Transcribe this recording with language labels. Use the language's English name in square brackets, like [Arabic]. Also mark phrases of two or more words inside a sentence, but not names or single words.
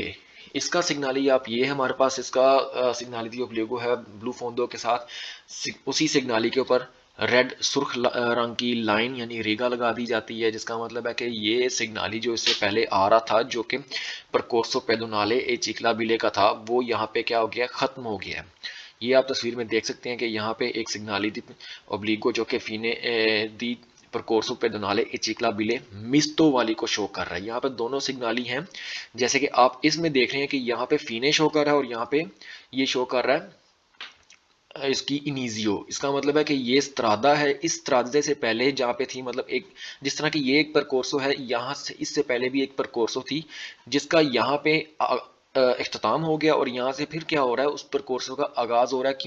[Urdu] اس کا سگنالی آپ یہ ہمارے پاس اس کا [Italian] segnali di obbligo [Urdu] ہے بلو فوندو کے ساتھ، اسی سگنالی کے اوپر ریڈ سرخ رنگ کی لائن یعنی ریگا لگا دی جاتی ہے، جس کا مطلب ہے کہ یہ سگنالی جو اس سے پہلے آ رہا تھا جو کہ [Italian] percorso pedonale e ciclabile [Urdu] کا تھا، وہ یہاں پہ کیا ہو گیا، ختم ہو گیا. یہ آپ تصویر میں دیکھ سکتے ہیں کہ یہاں پہ ایک [Italian] segnali di obbligo [Urdu] جو کہ [Italian] fine di percorso pedonale e ciclabile misto [Urdu] والی کو شو کر رہا ہے. یہاں پہ دونوں سگنالی ہیں، جیسے کہ آپ اس میں دیکھ رہے ہیں کہ یہاں پہ فینے شو کر رہا ہے اور یہاں پہ یہ شو کر رہا ہے اس کی انیزیو. اس کا مطلب ہے کہ یہ سترادا ہے، اس سترادے سے پہلے جہاں پہ تھی، مطلب ایک جس طرح کی یہ ایک پرکورسو ہے، یہاں سے اس سے پہلے بھی ایک پرکورسو تھی جس کا یہاں پہ اختتام ہو گیا اور یہاں سے پھر کیا ہو رہا ہے، اس پرکورسو کا آغاز ہو رہا ہے.